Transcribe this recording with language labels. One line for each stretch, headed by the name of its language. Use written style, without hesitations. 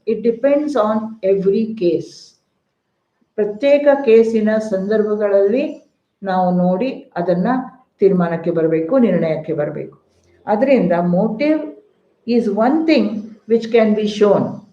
English: It depends on every case.
Kannada: ಪ್ರತ್ಯೇಕ ಕೇಸಿನ ಸಂದರ್ಭಗಳಲ್ಲಿ ನಾವು ನೋಡಿ ಅದನ್ನ ತೀರ್ಮಾನಕ್ಕೆ ಬರಬೇಕು, ನಿರ್ಣಯಕ್ಕೆ ಬರಬೇಕು. ಅದರಿಂದ
English: Motive is one thing which can be shown.